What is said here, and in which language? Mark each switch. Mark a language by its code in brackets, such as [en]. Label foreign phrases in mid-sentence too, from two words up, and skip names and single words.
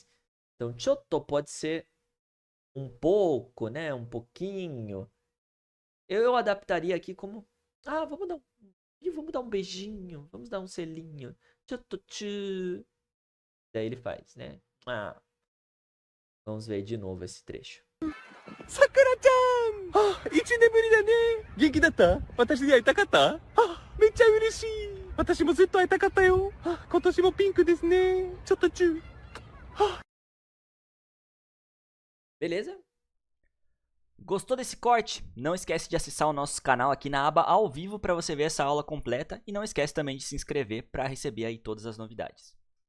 [pt] Então, chotto pode ser um pouco, né? Um pouquinho. Eu adaptaria aqui como... Ah, vamos dar um beijinho. Vamos dar um selinho. [ja] ちょっとチュー. [pt] Daí ele faz, né? Ah. Vamos ver de novo esse trecho. Sakura-chan! [ja] 1年ぶりだね。元気だった？私に会いたかった？めっちゃ嬉しい。私もずっと会いたかったよ。今年もピンクですね。ちょっとチュー。 [pt] Beleza? Gostou desse corte? Não esquece de acessar o nosso canal aqui na aba ao vivo para você ver essa aula completa e não esquece também de se inscrever para receber aí todas as novidades.